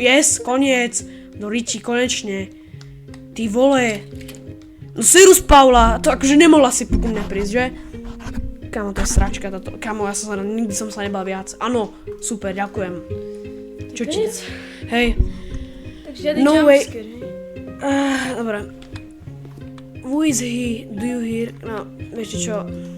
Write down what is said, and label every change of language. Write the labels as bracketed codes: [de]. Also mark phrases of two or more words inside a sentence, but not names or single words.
[sk] Yes, koniec. [cs] Do rytí, [sk] konečne. Ty vole. No Sirus Paula, to akože nemohla si ku mne prísť, že? Kámo, to je sračka táto. Kámo, nikdy som sa nebal viac. Áno, super, ďakujem. Čo ti... Koniec? Hej. Takže žiadny [en] No way. [sk] jumpscare, hej? Dobre. [en] Who is he? Do you hear? [sk] No, vieš čo?